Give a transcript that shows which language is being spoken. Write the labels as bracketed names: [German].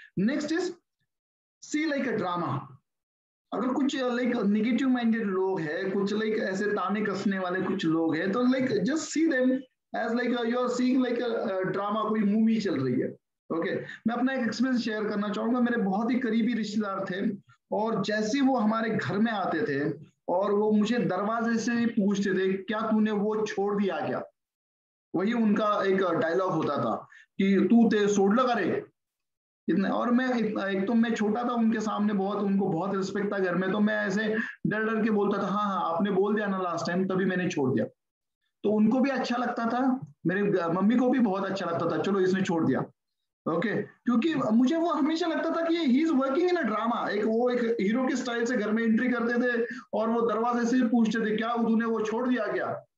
[English] Next is C like a drama. [Hindi] अगर कुछ like negative minded लोग हैं, कुछ लाइक ऐसे ताने कसने वाले कुछ लोग हैं, तो like [English] just see them as like you are seeing like a drama, [Hindi] कोई मूवी चल रही है। ओके, मैं अपना एक एक्सपीरियंस शेयर करना चाहूंगा। मेरे बहुत ही करीबी रिश्तेदार थे, और जैसे वो हमारे घर में आते थे और वो मुझे दरवाजे से ही पूछते थे, क्या तूने वो छोड़ दिया क्या? वही उनका एक डायलॉग होता था कि [Marathi] तू ते सोडलं का रे, [Hindi] इतने। और मैं एक तो मैं छोटा था उनके सामने, बहुत उनको बहुत रिस्पेक्ट था घर में, तो मैं ऐसे डर डर के बोलता था हाँ हाँ आपने बोल दिया ना लास्ट टाइम, तभी मैंने छोड़ दिया। तो उनको भी अच्छा लगता था, मेरे मम्मी को भी बहुत अच्छा लगता था, चलो इसने छोड़ दिया। ओके, क्योंकि मुझे वो हमेशा लगता था कि [English] he is working in a drama, [Hindi] एक वो एक हीरो के स्टाइल से घर में एंट्री करते थे और वो दरवाजे से पूछते थे क्या तूने वो छोड़ दिया क्या।